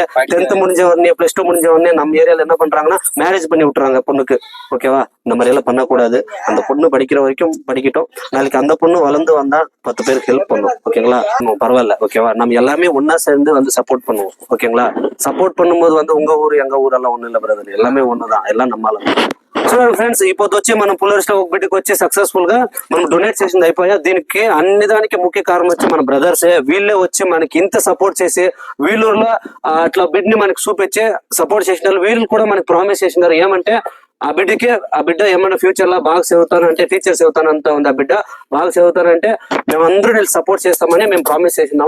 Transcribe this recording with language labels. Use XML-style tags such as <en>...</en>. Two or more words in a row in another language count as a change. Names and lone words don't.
<ta>10th முடிஞ்ச உடனே +2 முடிஞ்ச உடனே நம்ம ஏரியால என்ன பண்றாங்கன்னா மேரேஜ் பண்ணி விட்டுறாங்க பொண்ணுக்கு. ஓகேவா, இந்த மாதிரி எல்லாம் பண்ணக்கூடாது. அந்த பொண்ணு படிக்கிற வரைக்கும் படிக்கட்டும். நாளைக்கு அந்த பொண்ணு வளர்ந்து வந்தா 10 பேருக்கு ஹெல்ப் பண்ணும். ஓகேங்களா, பரவாயில்ல. ஓகேவா, நம்ம எல்லாமே ஒன்னா சேர்ந்து வந்து சப்போர்ட் பண்ணுவோம். ஓகேங்களா, సపోర్ట్ பண்ணும்போது வந்து உங்க ஊరు எங்க ஊரெல்லாம் ஒண்ணு இல்ல బ్రదర్, எல்லாமே ஒண்ணுதான், எல்லாம் நம்மాల.</ta> <te>చూడండి ఫ్రెండ్స్, ఇప్పుడు వచ్చి మనం పుల్లర్స్ లో ఒక బిడ్డకి వచ్చి సక్సెస్ఫుల్ గా మనం డొనేట్ చేసింది అయిపోయా. దీనికి అన్ని దానికి ముఖ్య కారణం వచ్చి మన బ్రదర్సే. వీళ్ళే వచ్చి మనకి ఇంత సపోర్ట్ చేసి వీళ్ళూరులో అట్లా బిడ్ని మనకి చూపించి సపోర్ట్ చేసినారు. వీళ్ళు కూడా మనకి ప్రామిస్ చేసినారు ఏమంటే ఆ బిడ్డ ఏమన్నా ఫ్యూచర్ లో బాగా చదువుతానంటే, టీచర్స్ చదువుతానంత ఉంది, ఆ బిడ్డ బాగా చదువుతానంటే మేమందరూ వీళ్ళు సపోర్ట్ చేస్తామని మేము ప్రామిస్ చేసినాము.</te>